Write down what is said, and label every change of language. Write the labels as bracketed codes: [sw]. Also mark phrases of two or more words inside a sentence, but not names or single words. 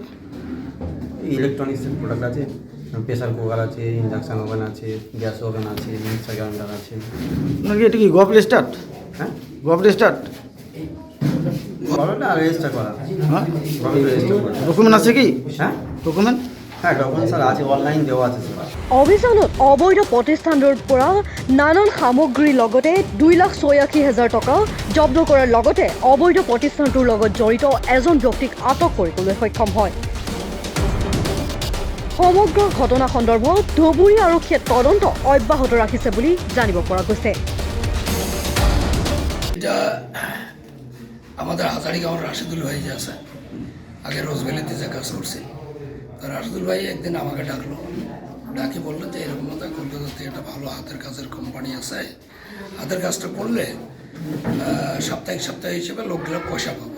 [bn] ইলেকট্রনিক্সের [en] প্রোডাক্ট আছে, [bn] প্রেসার কুকার আছে, ইন্ডাকশান ওভেন আছে, গ্যাস ওভেন আছে, মিক্সার গ্রাইন্ডার আছে। আপনার কি এটা কি গভ রেজিস্টার্ড? হ্যাঁ, গভ রেজিস্টার্ড? গভর্নমেন্ট রেজিস্টার করা, হ্যাঁ, গভর্নমেন্ট রেজিস্টার করা। ডকুমেন্ট আছে কি? হ্যাঁ ডকুমেন্ট? হ্যাঁ, ডকুমেন্ট স্যার আছে, অনলাইন দেওয়া আছে স্যার। [as] অভিযানত অবৈধ প্ৰতিষ্ঠানৰ পৰা নানান সামগ্ৰীৰ লগতে 2,86,000 টকা জব্দ কৰাৰ লগতে অবৈধ প্ৰতিষ্ঠানটোৰ লগত জড়িত এজন ব্যক্তিক আটক কৰিবলৈ সক্ষম হয়। সমগ্ৰ ঘটনা সন্দৰ্ভত ধুবুৰী আৰক্ষীয়ে তদন্ত অব্যাহত ৰাখিছে বুলি জানিব পৰা গৈছে। [bn] এটা আমাদের হাজারিগাঁওর রাশিদুল ভাই যে আছে, আগে রোজভ্যালিতে যে কাজ করছিল, তো রাশিদুল ভাই একদিন আমাকে ডাকলো, ডাকি বললো যে এরকম মতো কলকাতাতে একটা ভালো হাতের কাজের কোম্পানি আছে, হাতের কাজটা করলে সাপ্তাহিক হিসেবে লোকগুলো পয়সা পাবে।